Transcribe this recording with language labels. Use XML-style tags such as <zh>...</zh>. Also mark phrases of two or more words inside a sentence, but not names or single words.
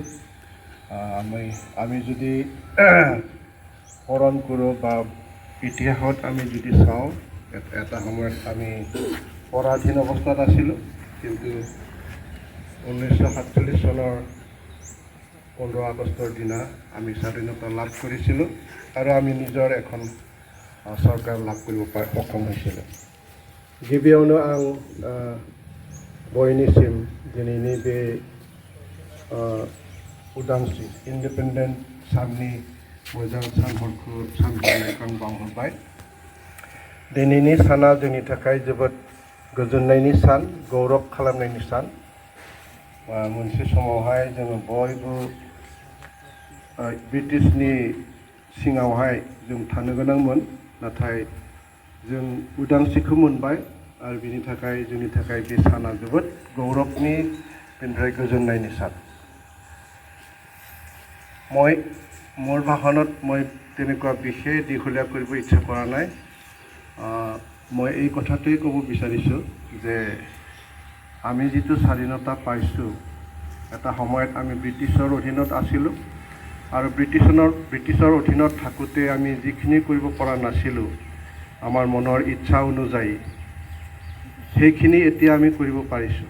<as>আমি যদি স্মৰণ কৰোঁ বা ইতিহাসত আমি যদি চাওঁ, এটা সময়ত আমি পৰাধীন অৱস্থাত আছিলোঁ, কিন্তু 1947 চনৰ 15 আগষ্টৰ দিনা আমি স্বাধীনতা লাভ কৰিছিলোঁ আৰু আমি নিজৰ এখন চৰকাৰ লাভ কৰিব সক্ষম হৈছিলোঁ।</as> <brx>गिबियावनो आं बयनिसिम दिनैनि बे उदांस्रि इन्डिपेन्डेन्ट साननि मोजां सानखौ बावहरबाय। दिनैनि साना जोंनि थाखाय जोबोद गोजोननायनि सान, गौरव खालामनायनि सान। मोनसे समावहाय जोङो बयबो ब्रिटिशनि सिङावहाय जों थानो गोनांमोन, नाथाय जों उदांस्रिखौ मोनबाय आरो बिनि थाखाय जोंनि थाखाय बे साना जोबोद गौरवनि बेनिफ्राय गोजोननायनि सान।</brx> <as>মই মোৰ ভাষণত মই তেনেকুৱা বিশেষ দীঘলীয়া কৰিব ইচ্ছা কৰা নাই। মই এই কথাটোৱে ক'ব বিচাৰিছোঁ যে আমি যিটো স্বাধীনতা পাইছোঁ, এটা সময়ত আমি ব্ৰিটিছৰ অধীনত আছিলোঁ, আৰু ব্ৰিটিছৰ অধীনত থাকোঁতে আমি যিখিনি কৰিব পৰা নাছিলোঁ আমাৰ মনৰ ইচ্ছা অনুযায়ী, সেইখিনি এতিয়া আমি কৰিব পাৰিছোঁ।</as>